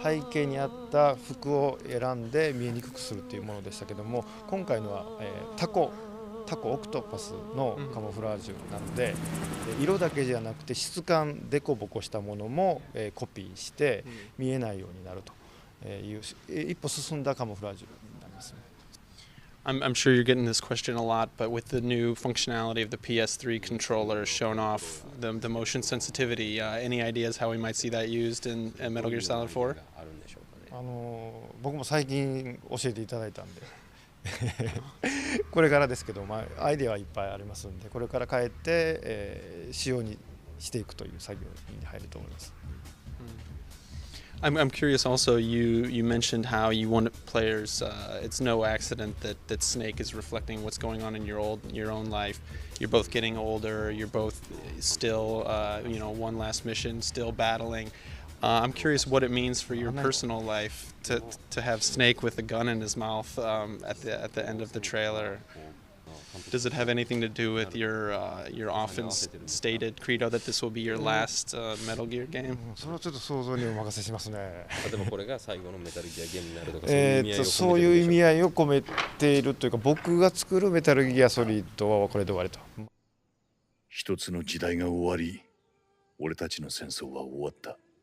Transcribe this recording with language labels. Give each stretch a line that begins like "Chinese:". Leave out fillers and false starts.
Japanese: 背景にあった服を選んで見えにくくするっていうものでしたけども、今回のは、タコオクトパスのカモフラージュなので、色だけじゃなくて質感デコボコしたものも、コピーして見えないようになるという一歩進んだカモフラージュになりますね。
English: I'm sure you're getting this question a lot, but with the new functionality of the PS3 controller showing off the motion sensitivity, any ideas how we might see that used in Metal Gear Solid 4?
Japanese: 僕も最近教えていただいたんでこれからですけど、アイデアはいっぱいありますんで、これから変えて、仕様にしていくという作業に入ると思います。
English: I'm curious also, you mentioned how you want players, it's no accident that Snake is reflecting what's going on in your own life. You're both getting older, you're both still, one last mission, still battling. I'm curious what it means for your personal life to have Snake with a gun in his mouth at the end of the trailer. Does it have anything to do with your often stated credo that this will be your last Metal Gear game?
Japanese: それはちょっと想像にお任せしますね。でもこれが最後のメタルギアゲームになるとか、そういう意味合いを込めているというか、僕が作るメタルギアソリッドはこれで終わりと。一つの時代が終わり、俺たちの戦争は終わった。